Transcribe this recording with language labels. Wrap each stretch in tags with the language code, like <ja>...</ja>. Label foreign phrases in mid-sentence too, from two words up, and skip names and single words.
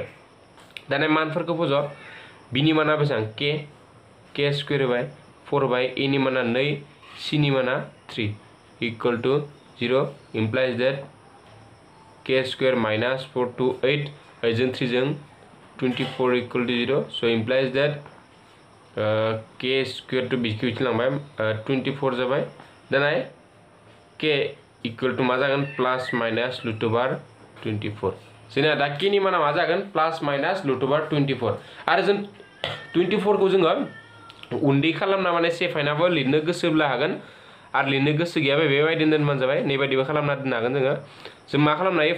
<brx>दाना मानफोरखौ फज' b नि माना बेसेबां</brx> <en>k square</en> <brx>होबाय 4 होबाय a नि माना 2 c नि माना 3</brx> <en>equal to 0 implies that k square minus 4 two 8 8 3</en> <brx>जों 24</brx> <en>equal to 0. so implies that k square two</en> <brx>बिखौ इथिलांबाय 24 जाबाय. दाना k</brx> <en>equal to</en> <brx>मा जागोन</brx> <en>plus minus root over</en> <brx>24 जोंना दा k नि माना मा जागोन</brx> <en>plus minus root over</en> <brx>24 आरो जों 24 खौ जोङो उन्दै खालामना माने सेफायनाबो लिरनो गोसोब्ला हागोन आरो लिरनो गोसो गैयाबा बेबायदिनो दोनबानो जाबाय नैबायदिबो खालामना दोननो हागोन जों मा खालामनो हायो</brx>